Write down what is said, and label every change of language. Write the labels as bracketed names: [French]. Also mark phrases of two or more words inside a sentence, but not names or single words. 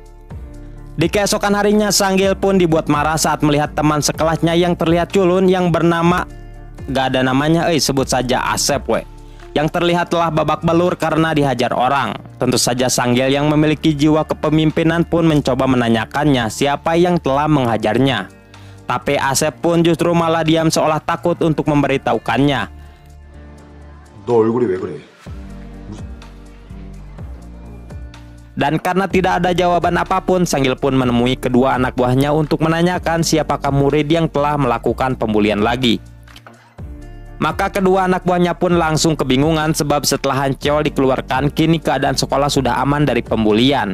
[Indonesian] Di keesokan harinya Sanggil pun dibuat marah saat melihat teman sekelasnya yang terlihat culun yang bernama, gak ada namanya, sebut saja Asep yang terlihat telah babak belur karena dihajar orang. Tentu saja Sanggil yang memiliki jiwa kepemimpinan pun mencoba menanyakannya siapa yang telah menghajarnya. Tapi Asep pun justru malah diam seolah takut untuk memberitahukannya. [Korean] 너 얼굴이 왜 그래? [Indonesian] Dan karena tidak ada jawaban apapun, Sanggil pun menemui kedua anak buahnya untuk menanyakan siapakah murid yang telah melakukan pembulian lagi. Maka kedua anak buahnya pun langsung kebingungan sebab setelah Hancheol dikeluarkan, kini keadaan sekolah sudah aman dari pembulian.